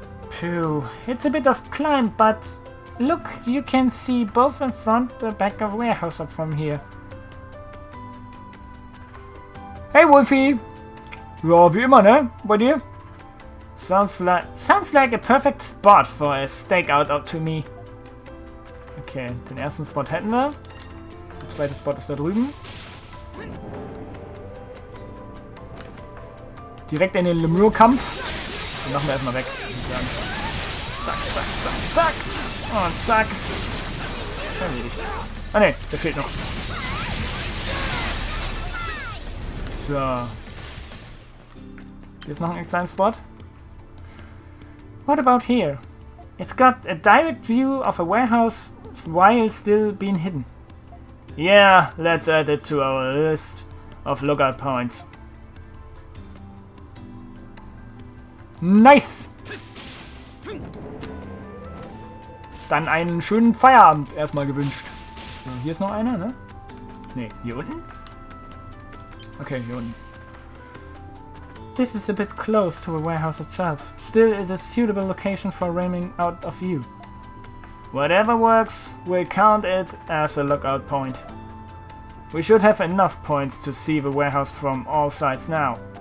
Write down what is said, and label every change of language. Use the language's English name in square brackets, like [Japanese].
[English] Phew, it's a bit of climb, but look, you can see both in front and back of warehouse up from here. Hey Wolfie! [German] Ja, wie immer, ne? Bei dir? [English] Sounds like a perfect spot for a stakeout up to me. [German] Okay, den ersten Spot hätten wir. Der zweite Spot ist da drüben. Direkt in den Lemur-Kampf. Den machen wir erstmal weg. Zack, zack, zack, zack. Und zack. Erledigt. Ah ne, der fehlt noch. So. Hier ist noch ein extra Spot. [English] What about here? It's got a direct view of a warehouse while still being hidden. Yeah, let's add it to our list of lookout points. Nice! [German] Dann einen schönen Feierabend erstmal gewünscht. So, hier ist noch einer, ne? Ne, hier unten? Okay, hier unten. [English] This is a bit close to the warehouse itself. Still, it is a suitable location for roaming out of view. Whatever works, we'll count it as a lookout point. We should have enough points to see the warehouse from all sides now.